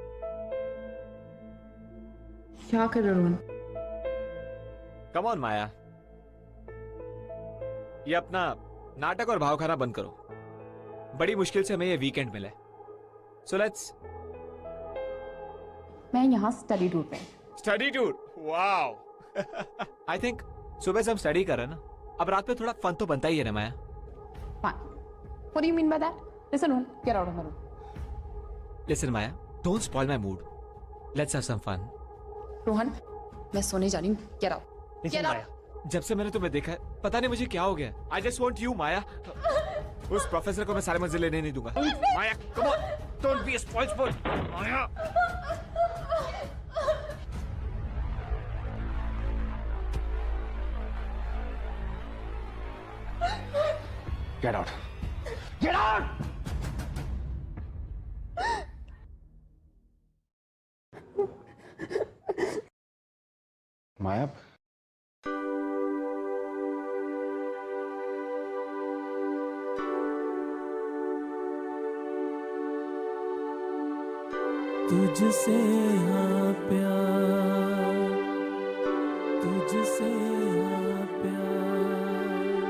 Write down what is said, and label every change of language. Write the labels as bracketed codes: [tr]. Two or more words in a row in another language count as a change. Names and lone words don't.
[hi] क्या कर रहे हो रोहन? [en] Come on, Maya. [hi] ये अपना नाटक और भाव खाना बंद करो। बड़ी मुश्किल से हमें ये वीकेंड मिला है। [en] So let's. [hi] मैं यहाँ स्टडी टूर पे। [en] Study tour. Wow. I think [hi] सुबह से हम स्टडी कर रहे हैं ना, अब रात में थोड़ा फन तो बनता ही है ना माया। [en] Fine. What do you mean by that? Listen, Rohan, get out of my room. Listen, Maya, don't spoil my mood. Let's have some fun. [hi] रोहन, मैं सोने जा रही हूँ। [en] Get out. Listen, Maya, [hi] जब से मैंने तुम्हें देखा है, पता नहीं मुझे क्या हो गया। [en] I just want you, Maya. [hi] उस प्रोफेसर को मैं सारे मजे लेने नहीं दूंगा। [en] Maya, come on, don't be a spoilsport. Maya. Get out. Get out! [hi] माया, तुझसे हाँ प्यार, तुझसे हाँ प्यार।